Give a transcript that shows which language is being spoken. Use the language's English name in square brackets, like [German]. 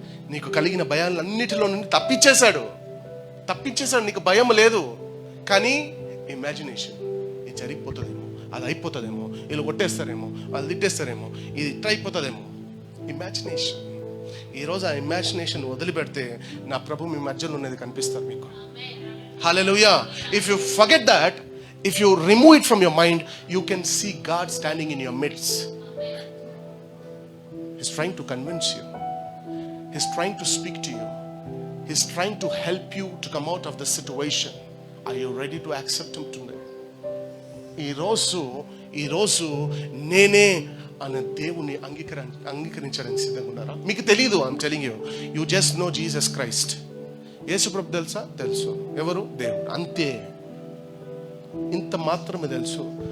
[Telugu] నీకు కలిగిన భయాలన్నిటిలో నుండి తప్పించేశాడు. నీకు భయం లేదు. కానీ ఇమాజినేషన్, ఇది జరిగిపోతుందేమో, అది అయిపోతుందేమో, వీళ్ళు కొట్టేస్తారేమో, వాళ్ళు తిట్టేస్తారేమో, ఇది ఇట్లా అయిపోతుందేమో. ఇమాజినేషన్. ఈరోజు ఆ ఇమాజినేషన్ వదిలిపెడితే నా ప్రభు మీ మధ్యలో ఉన్నది కనిపిస్తారు మీకు. హల్లెలూయా. [English] If you forget that, if you remove it from your mind, you can see God standing in your midst. He's trying to convince you. He's trying to speak to you. He's trying to help you to come out of the situation. Are you ready to accept him today? [Telugu] ఈరోజు నేనే అనే దేవుని అంగీకరించడానికి సిద్ధంగా ఉన్నారా? మీకు తెలీదు. [English] I'm telling you, you just know Jesus Christ. [Telugu] యేసు ప్రభు తెలుసా? తెలుసు. ఎవరు? దేవుడు. అంతే, ఇంత మాత్రమే తెలుసు.